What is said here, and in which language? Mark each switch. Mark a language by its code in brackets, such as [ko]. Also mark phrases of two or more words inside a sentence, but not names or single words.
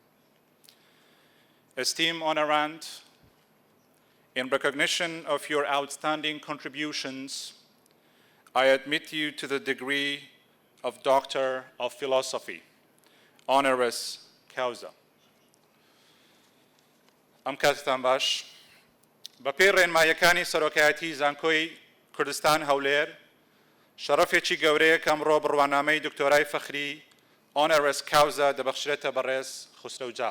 [en] Esteemed honorand, in recognition of your outstanding contributions, I admit you to the degree of Doctor of Philosophy, [la] Honoris Causa. [ckb] ئەم کاتتان باش بەپێی ڕێنماییەکانی سەرۆکایەتی زانکۆی کوردستان هەولێر شەرەفێکی گەورەیە کە ئەمڕۆ بڕوانامەی دکتۆرای فەخری [la] Honoris Causa [ckb] دەبەخشرێتە بەڕێز خسرەو جاف.